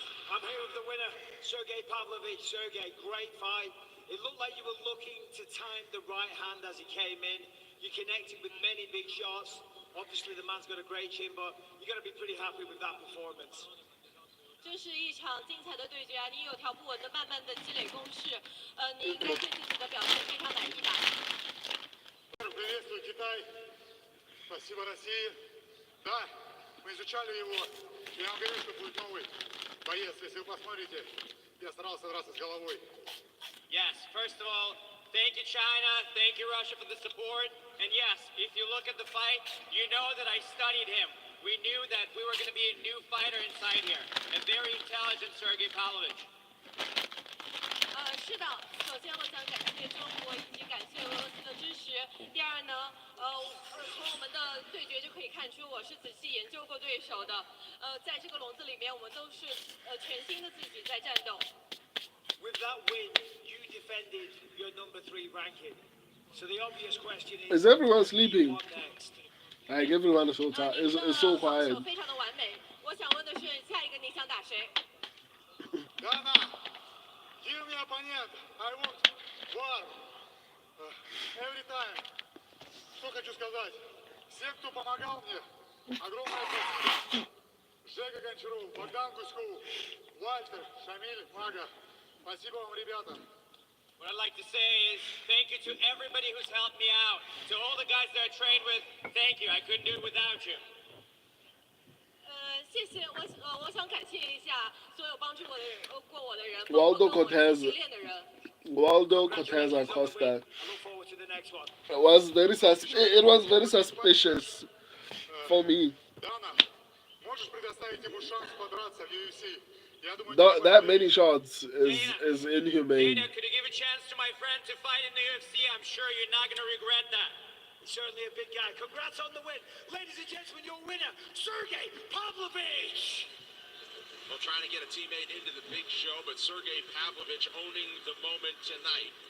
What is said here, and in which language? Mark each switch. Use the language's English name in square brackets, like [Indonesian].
[English] I'm here with the winner, Sergey Pavlovich. Sergey, great fight. It looked like you were looking to time the right hand as he came in. You connected with many big shots. Obviously, the man's got a great chin, but you got to be pretty happy with that performance. [Chinese] 这是一场精彩的对决啊！你有条不紊的慢慢的积累攻势，你应该对自己的表现非常满意吧？ [Russian] Приветствую, Китай. Спасибо, России. Да, мы изучали его. Я вам говорю, что будет новый боец. Если вы посмотрите, я старался драться с головой. [English] Yes, first of all, thank you, China. Thank you, Russia, for the support. And yes, if you look at the fight, you know that I studied him. We knew that we were going to be a new fighter inside here. A very intelligent Sergey Pavlovich. [Chinese] 是的，首先我想感谢中国以及感谢俄罗斯的支持。第二呢，从我们的对决就可以看出，我是仔细研究过对手的。在这个笼子里面，我们都是全新的自己在战斗。 [English] With that win, you defended your number 3 ranking. So the obvious question is everyone sleeping? what next? Like everyone is so tired. It's so quiet. [Chinese] 非常的完美。我想问的是，下一个你想打谁？ [English] Ghana, give me opponent. I want war. Every time. [Russian] Что хочу сказать? Всем, кто помогал мне, огромное спасибо. Жека Гончаров, Богдан Гуськов, Вальтер, Шамиль, Мага. Спасибо вам, ребята. [English] What I'd like to say is thank you to everybody who's helped me out. To all the guys that I trained with, thank you. I couldn't do it without you. [Chinese] 谢谢我想感谢一下所有帮助我的人，过我的人， Waldo 包括跟我一起 Cortez 练的人。 [English] Waldo Cortez Acosta. I look forward to the next one. It was very suspicious for me. [Russian] Дана, можешь предоставить ему шанс подраться в UFC? Я думаю, [English] That many shots is inhumane. Dana, could you give a chance to my friend to fight in the UFC? I'm sure you're not going to regret that. He's certainly a big guy. Congrats on the win. Ladies and gentlemen, your winner, Sergey Pavlovich. Well, trying to get a teammate into the big show, but Sergey Pavlovich owning the moment tonight.